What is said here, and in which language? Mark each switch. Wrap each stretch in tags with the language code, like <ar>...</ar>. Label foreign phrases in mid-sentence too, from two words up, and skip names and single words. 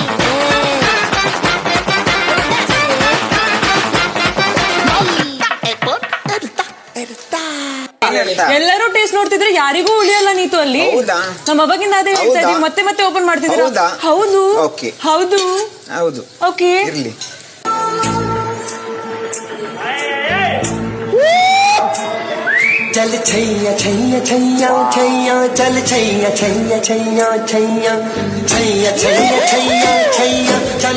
<kn>ಎಲ್ಲರೂ ಟೇಸ್ಟ್ ನೋಡ್ತಿದ್ರೆ ಯಾರಿಗೂ ಉಳಿಯಲ್ಲ ನೀತು ಅಲ್ಲಿ. ನಮ್ಮ ಅವಾಗಿಂದ ಅದೇ ಹೇಳ್ತಾ ಇದೀವಿ, ಮತ್ತೆ ಓಪನ್ ಮಾಡ್ತಿದ್ದೀರಾ? ಹೌದು. ಓಕೆ.</kn> <hi>चल छैया छैया छैया छैया चल छैया छैया छैया छैया छैया छैया छैया छैया चल</hi>